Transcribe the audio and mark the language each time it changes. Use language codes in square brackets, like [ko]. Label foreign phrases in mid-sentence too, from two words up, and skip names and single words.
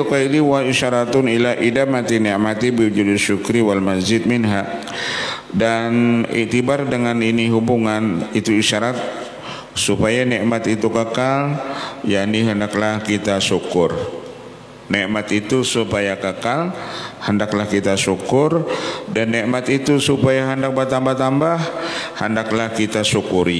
[ar] قائلي وإشارة إلى إدامة النعمة بوجود الشكر والمزيد منها. [ms] Dan itibar dengan ini hubungan itu isyarat supaya nikmat itu kekal, yakni hendaklah kita syukur. Nikmat itu supaya kekal, hendaklah kita syukur, dan nikmat itu supaya hendak bertambah-tambah, hendaklah kita syukuri.